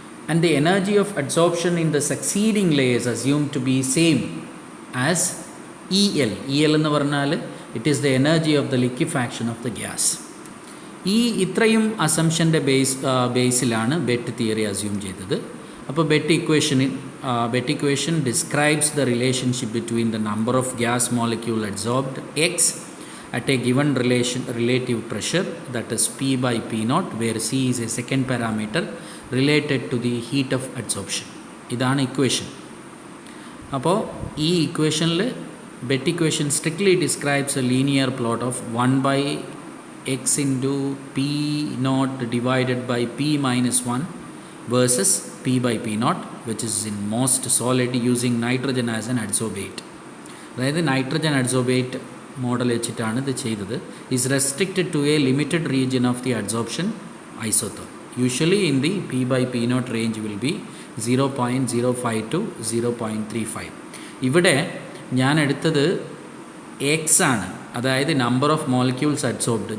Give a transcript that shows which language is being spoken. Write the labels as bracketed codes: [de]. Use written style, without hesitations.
[en] And the energy of adsorption in the succeeding layers assumed to be same as EL. EL [ml] എന്ന് പറഞ്ഞാൽ [en] It is the energy of the liquefaction of the gas. [ml] ഈ ഇത്രയും അസംഷൻ്റെ ബേസിലാണ് bet theory assume ചെയ്തത്. [en] അപ്പോൾ BET equation describes the relationship between the number of gas molecule adsorbed X at a given relative pressure, that is P/P0, where C is a second parameter related to the heat of adsorption. [ml] ഇതാണ് equation. അപ്പോൾ ഈ ഇക്വേഷനിൽ [en] BET equation strictly describes a linear plot of 1/x into P0 divided by P-1 versus P/P0, which is in most solid using nitrogen as an adsorbate. [ml] അതായത് nitrogen adsorbate model വെച്ചിട്ടാണ് ഇത് ചെയ്തത്. [en] Is restricted to a limited region of the adsorption isotherm. Usually in the P/P0 range will be 0.05 to 0.35. [ml] ഇവിടെ ഞാൻ എടുത്തത് X ആണ്, അതായത് [en] Number of molecules adsorbed.